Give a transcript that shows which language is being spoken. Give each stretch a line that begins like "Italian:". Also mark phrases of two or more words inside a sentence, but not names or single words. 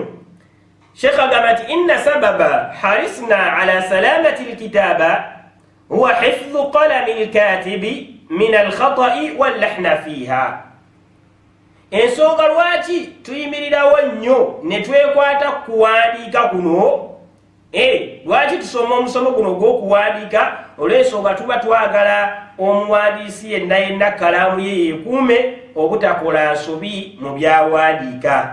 Ganda: Sheikh agamba nti
Arabic: إن سبب حرصنا على سلامة الكتابة هو حفظ قلم الكاتب من الخطأ واللحن فيها.
Ganda: Ensonga lwaki tuyimirirawo nnyo ne twekwata kuwandiika kuno lwaki tusoma omusomo guno gw'okuwandiika olw'ensonga tuba twagala omuwandiisi yenna kalaamu ye yeekuume obutakola nsobi mu byawandiika.